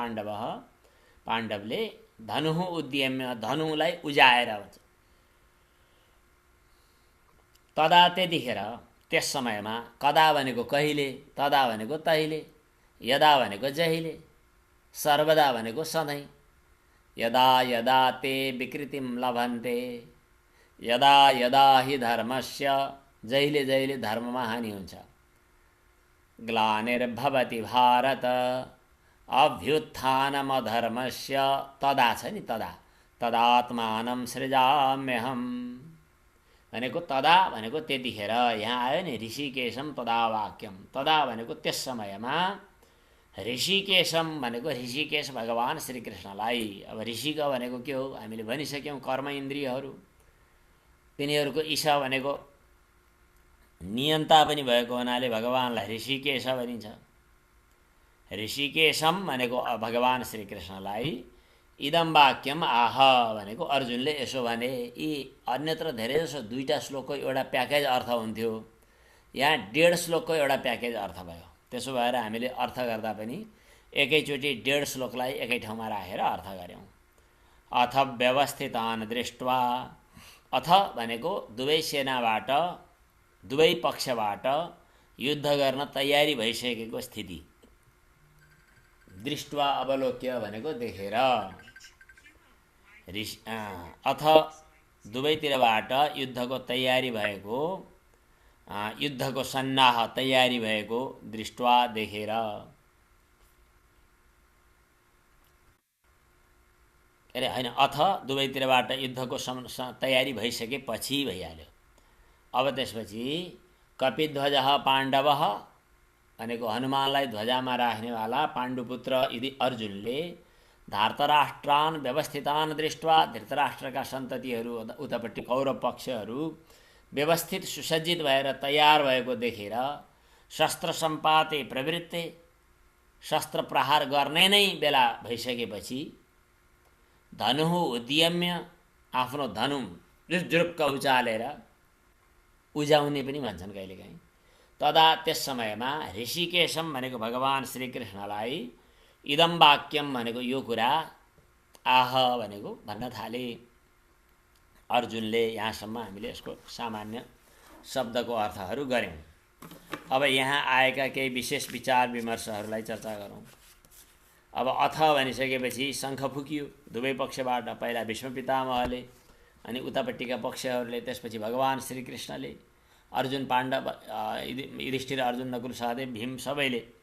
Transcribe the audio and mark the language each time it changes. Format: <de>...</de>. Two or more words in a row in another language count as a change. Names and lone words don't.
<ne>पाण्डवले</ne> <sa>धनुः उद्यम्य,</sa> <ne>धनुलाई उजाएर भन्छ। तदा त्यतिखेर त्यस समयमा कदा भनेको कहिले, तदा भनेको तहिले, यदा भनेको जहिले, सर्वदा भनेको सधैँ।</ne> <sa>यदा यदा ते विकृतिम लभन्ते यदा यदा हि धर्मस्य,</sa> <ne>जहिले जहिले धर्ममा हानि हुन्छ।</ne> <sa>ग्लानिर्भवति भारत अभ्युत्थानमधर्मस्य,</sa> <ne>तदा छ नि तदा,</ne> <sa>तदात्मानं सृजाम्यहम्</sa> <ne>भनेको तदा भनेको त्यतिखेर। यहाँ आयो नि</ne> <sa>ऋषिकेशम तदा वाक्यम,</sa> <ne>तदा भनेको त्यस समयमा। ऋषिकेशम भनेको ऋषिकेश भगवान् श्रीकृष्णलाई। अब ऋषिक भनेको के हो हामीले भनिसक्यौँ, कर्म इन्द्रियहरू। तिनीहरूको ईशा भनेको नियन्ता पनि भएको हुनाले भगवान्लाई ऋषिकेश भनिन्छ। ऋषिकेशम भनेको भगवान् श्रीकृष्णलाई।</ne> <sa>इदम वाक्यम आह</sa> <ne>भनेको अर्जुनले यसो भने। यी अन्यत्र धेरै जसो दुईवटा श्लोकको एउटा प्याकेज अर्थ हुन्थ्यो, यहाँ 1.5 श्लोकको एउटा प्याकेज अर्थ भयो। त्यसो भएर हामीले अर्थ गर्दा पनि एकैचोटि 1.5 श्लोकलाई एकै ठाउँमा राखेर अर्थ गऱ्यौँ।</ne> <sa>अथ व्यवस्थितान् दृष्ट्वा,</sa> <ne>अथ भनेको दुवै सेनाबाट, दुवै पक्षबाट युद्ध गर्न तयारी भइसकेको स्थिति।</ne> <sa>दृष्ट्वा अवलोक्य</sa> <ne>भनेको देखेर। अथ दुवैतिरबाट युद्धको तयारी भएको, युद्धको सन्नाह तयारी भएको, दृष्ट्वा देखेर। अरे होइन, अथ दुवैतिरबाट युद्धको तयारी भइसकेपछि भइहाल्यो। अब त्यसपछि कपिध्वज पाण्डव भनेको हनुमानलाई ध्वजामा राख्नेवाला पाण्डुपुत्र यदि अर्जुनले</ne> <sa>धार्तराष्ट्रान् व्यवस्थितान् दृष्ट्वा,</sa> <ne>धृतराष्ट्रका सन्ततिहरू उतापट्टि कौरव पक्षहरू व्यवस्थित सुसज्जित भएर तयार भएको देखेर, शस्त्र</ne> <sa>सम्पाते प्रवृत्ते,</sa> <ne>शस्त्र प्रहार गर्ने नै बेला भइसकेपछि,</ne> <sa>धनुः उद्यम्य,</sa> <ne>आफ्नो धनु जुरुक्क उचालेर, उजाउने पनि भन्छन् कहिलेकाहीँ, तदा त्यस समयमा ऋषिकेशम भनेको भगवान् श्रीकृष्णलाई</ne> <sa>इदम वाक्यम</sa> <ne>भनेको यो कुरा आह भनेको भन्न थाले अर्जुनले। यहाँसम्म हामीले यसको सामान्य शब्दको अर्थहरू गऱ्यौँ। अब यहाँ आएका केही विशेष विचार विमर्शहरूलाई चर्चा गरौँ। अब अथ भनिसकेपछि शङ्ख फुकियो दुवै पक्षबाट, पहिला भीष्म पितामहले अनि उतापट्टिका पक्षहरूले, त्यसपछि भगवान् श्रीकृष्णले, अर्जुन पाण्डव युधिष्ठिर अर्जुन नकुल सहदेव भीम सबैले</ne>